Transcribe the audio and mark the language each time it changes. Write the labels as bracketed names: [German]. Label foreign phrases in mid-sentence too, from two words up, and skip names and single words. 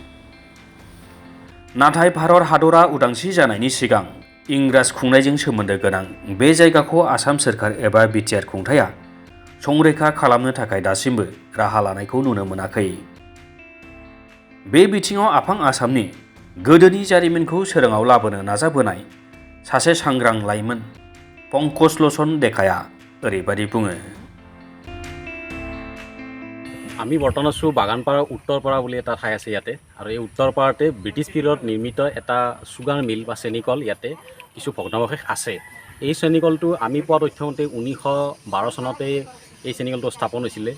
[Bodo] नाथाय भारत हादरा उदांस्रि जानायनि सिगां इंराज खुंनायजों सोमोन्दो गोनां बे जायगाखौ आसाम सोरखार एबा बिटिआर खुंथाया संरैखा खालामनो थाखाय दासिमबो राहा लानायखौ नुनो मोनाखै। बे बिथिङाव आफां आसामनि गोदोनि जारिमिनखौ सोराङाव लाबोनो नाजाबोनाय सासे सांग्रां लाइमोन पंकज लोचन डेकाया ओरैबायदि बुङो। [Assamese] আমি বৰ্তমান আছোঁ বাগানপাৰা উত্তৰপাৰা বুলি এটা ঠাই আছে ইয়াতে, আৰু এই উত্তৰপাৰাতে [English] British period [Assamese] নিৰ্মিত এটা [English] sugar mill [Assamese] বা চেনিকল ইয়াতে কিছু ভগ্নাৱশেষ আছে। এই চেনিকলটো আমি পোৱা তথ্যমতে 1912 চনতে এই চেনিকলটো স্থাপন হৈছিলে।